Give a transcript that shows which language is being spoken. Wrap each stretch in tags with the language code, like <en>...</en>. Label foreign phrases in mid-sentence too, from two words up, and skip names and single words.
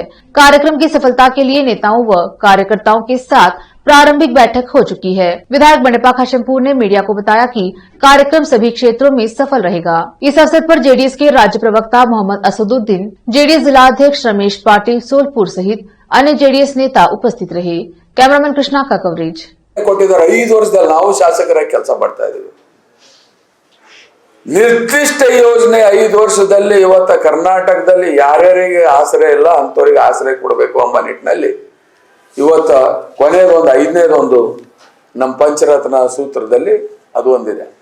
<hi>कार्यक्रम की सफलता के लिए नेताओं व कार्यकर्ताओं के साथ प्रारंभिक बैठक हो चुकी है। विधायक मंडपा खाशमपुर ने मीडिया को बताया कि कार्यक्रम सभी क्षेत्रों में सफल रहेगा। इस अवसर पर जेडीएस के राज्य प्रवक्ता मोहम्मद असदुद्दीन, जेडीएस जिला अध्यक्ष रमेश पाटिल सोलपुर सहित अन्य जेडीएस नेता उपस्थित रहे। कैमरामैन कृष्णा का कवरेज।</hi> <kn>5 ವರ್ಷದಲ್ಲಿ ನಾವು ಶಾಸಕರಾಗಿ ಕೆಲಸ ಮಾಡ್ತಾ ಇದ್ದೀವಿ। ನಿರ್ದಿಷ್ಟ ಯೋಜನೆ 5 ವರ್ಷದಲ್ಲಿ ಇವತ್ತು ಕರ್ನಾಟಕದಲ್ಲಿ ಯಾರ್ಯಾರಿಗೆ ಆಶ್ರಯ ಇಲ್ಲ ಅಂತವರಿಗೆ ಆಶ್ರಯ ಕೊಡಬೇಕು ಎಂಬ ನಿಟ್ಟಿನಲ್ಲಿ ಇವತ್ತು ಕೊನೆಗೊಂದು 5ನೇದೊಂದು ನಮ್ಮ ಪಂಚರತ್ನ ಸೂತ್ರದಲ್ಲಿ ಅದು ಒಂದಿದೆ।</kn>